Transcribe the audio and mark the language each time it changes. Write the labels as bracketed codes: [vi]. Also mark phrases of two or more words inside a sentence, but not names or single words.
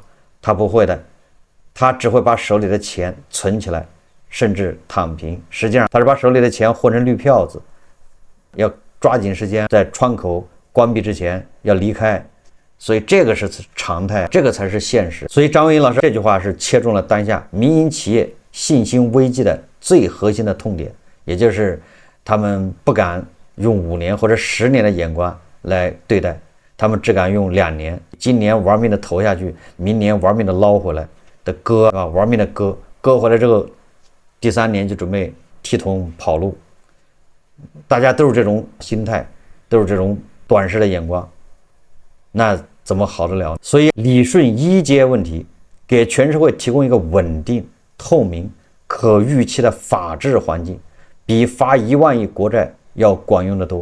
[zh] 他不會的，他只會把手裡的錢存起来，甚至躺平。實際上他是把手裡的錢混成綠票子，要抓緊時間在窗口關閉之前要離開，所以這個是常態，這個才是現實。所以張文英老師這句話是切中了當下民營企業信心危機的最核心的痛點，也就是他們不敢用5年或者10年的眼光來對待，他们只敢用2年，今年玩命的投下去，明年玩命的撈回來的割啊，玩命的割回來之後，第3年就準備剃頭跑路。大家都是這種心態，都是這種短視的眼光，那怎麼好得了？所以理順一階問題，給全社會提供一個穩定、透明、可預期的法治環境，比發1萬億國債要管用得多。